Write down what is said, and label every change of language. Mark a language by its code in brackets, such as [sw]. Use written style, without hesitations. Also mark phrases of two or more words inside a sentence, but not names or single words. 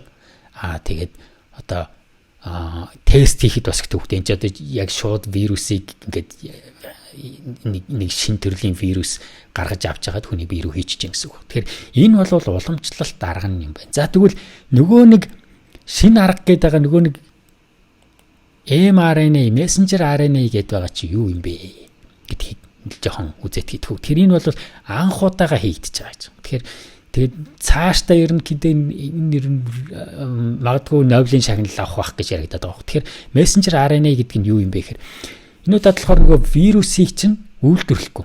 [mn] Тэгээд одоо тест хийхэд бас их төвөгтэй. Энд одоо яг шууд вирусыг ингээд нэг шин төрлийн вирус гаргаж авч байгаад хүний бие рүү хийчихэж гин гэсэн үг. Тэгэхээр энэ бол уламжлалт арга юм байна. За тэгвэл нөгөө нэг шинэ арга гэдэг байгаа нөгөө нэг mRNA, [en] messenger RNA [mn] гэдэг байгаа чи юу юм бэ гэдгийг жоохон үзээд хэлэх. Тэгэхээр энэ бол анх удаага хийгдэж байгаа юм. Тэгээд цаашдаа ер нь магадгүй Нобелийн шагнал авах байх гэж яригадаад байгаа. Тэгэхээр [en] messenger RNA [mn] гэдэг нь юу юм бэ гэхээр энэ удаад болохоор нөгөө вирусыг чинь үйлдвэрлэхгүй.